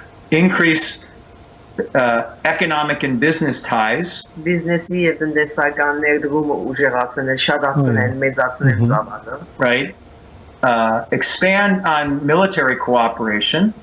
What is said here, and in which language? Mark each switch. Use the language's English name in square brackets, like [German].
[English] Increase economic and business ties. [Armenian] Բիզնեսի եւ տնտեսական ներդրումը ուժեղացնել, շատացնել, մեծացնել ծավալը. [English] Right. Expand on military cooperation.